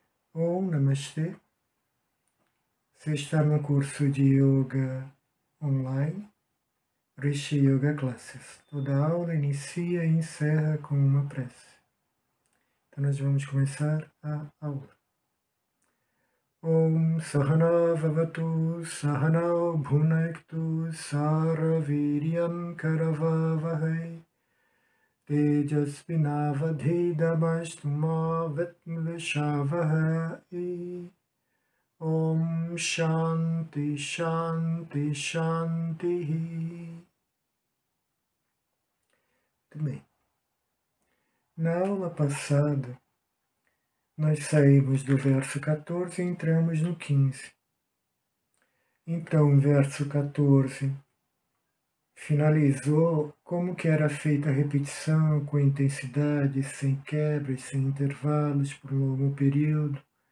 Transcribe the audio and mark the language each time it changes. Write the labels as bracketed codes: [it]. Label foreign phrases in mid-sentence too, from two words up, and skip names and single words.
[pt] Om Namastê. Você está no curso de Yoga online, Rishi Yoga Classes. Toda aula inicia e encerra com uma prece. Então nós vamos começar a aula. [sa] ॐ सहना ववतु सहना भुनक्तु सरवीर्यम् करवावहै तेजस्विनवधिदमस्तु म वित्विषवहै. ॐ शान्ति शान्ति शान्ति. [pt] Muito bem. Na aula passada, nós saímos do verso 14 e entramos no 15. Então, o verso 14 finalizou como que era feita a repetição com intensidade, sem quebras, sem intervalos, por um longo período.